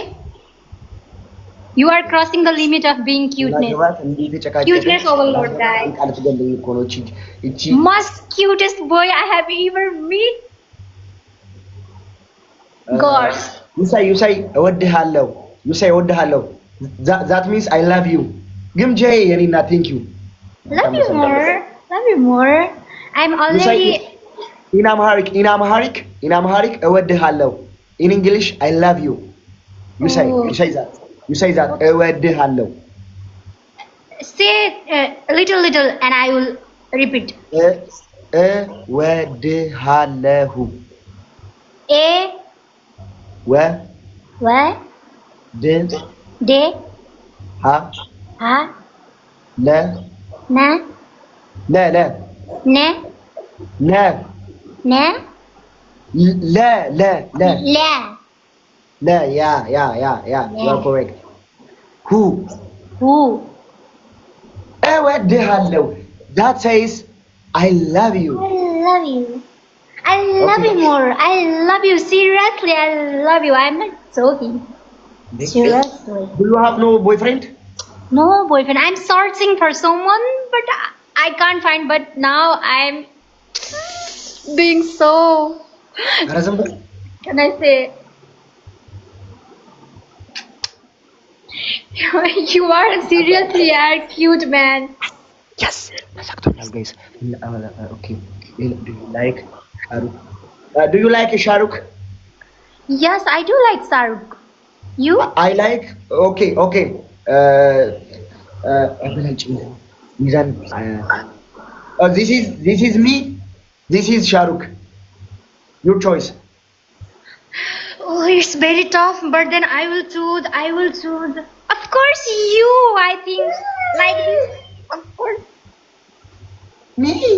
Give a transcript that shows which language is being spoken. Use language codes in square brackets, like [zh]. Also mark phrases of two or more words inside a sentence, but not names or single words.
[en] You are crossing the limit of being cuteness. Cuteness overload, guys. Most cutest boy I have ever met. God. you say እወድሃለሁ you say እወድሃለሁ that means I love you [am] ግን ጄ የኔና [en] thank you Love you more. Love you more. I'm you say already. in Amharic እወድሃለሁ in English I love you you say Oh. you say that እወድሃለሁ Say little and I will repeat. [am] እወድሃለሁ A ወ [en] what ድ de ሀ ha ለ na ለ ለ ne ነ ne ለ ለ ለ la ለ yeah you are correct who who. እወድሃለሁ that says I love you I love you. I love Okay. you more. I love you. Seriously, I love you. I'm not joking. Seriously. do you have no boyfriend No boyfriend. I'm searching for someone, but I can't find. But now I'm being so. [am] ኧረ ዝም በል [en] Can I say? You are seriously a cute man. yes ተሳክቶኛል guys okay do you like Shahrukh do you like Shahrukh Yes, I do like Saruk. You? I like okay [am] አበላጭ ሚዛን [en] this is me this is Shahrukh your choice Oh, it's very tough, but then I will choose. Of course, you, I think. Like this. Of course. me